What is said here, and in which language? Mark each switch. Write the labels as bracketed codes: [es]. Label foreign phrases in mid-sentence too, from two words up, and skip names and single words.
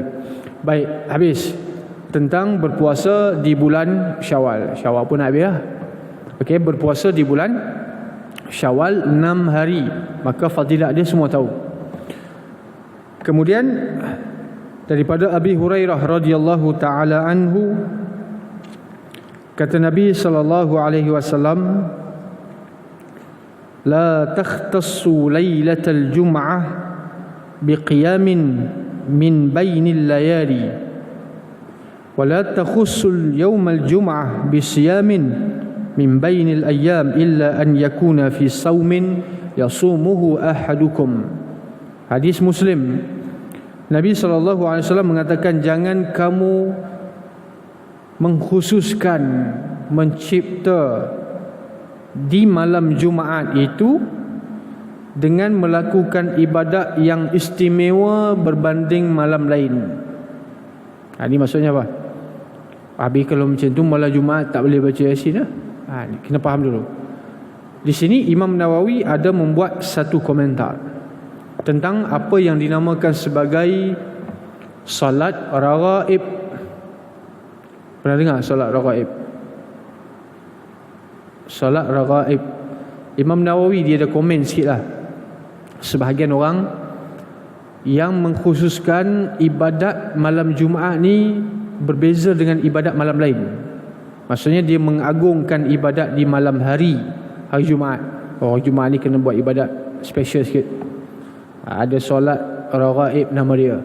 [ms] Baik, habis tentang berpuasa di bulan Syawal. Syawal pun nak habis lah. Okey, berpuasa di bulan Syawal 6 hari, maka fadilat dia semua tahu. Kemudian daripada Abi Hurairah [ar] radhiyallahu taala anhu, [ms] kata Nabi [ar] sallallahu alaihi wasallam, لا تختصوا ليلة الجمعة بقيام من بين الليالي ولا تخص اليوم الجمعة بصيام من بين الأيام إلا أن يكون في صوم يصومه أحدكم. [ms] Hadis Muslim. Nabi SAW mengatakan, jangan kamu mengkhususkan, mencipta di malam Jumaat itu dengan melakukan ibadat yang istimewa berbanding malam lain. Ini maksudnya apa? Habis kalau macam tu malam Jumaat tak boleh baca Yasin lah. Kena faham dulu. Di sini Imam Nawawi ada membuat satu komentar tentang apa yang dinamakan sebagai salat raghaib. Pernah dengar salat raghaib? Salat raghaib, Imam Nawawi dia ada komen sikit lah. Sebahagian orang yang mengkhususkan ibadat malam Jumaat ni berbeza dengan ibadat malam lain. Maksudnya dia mengagungkan ibadat di malam hari Jumaat. Jumaat ni kena buat ibadat special sikit. Ada solat raghaib nama dia.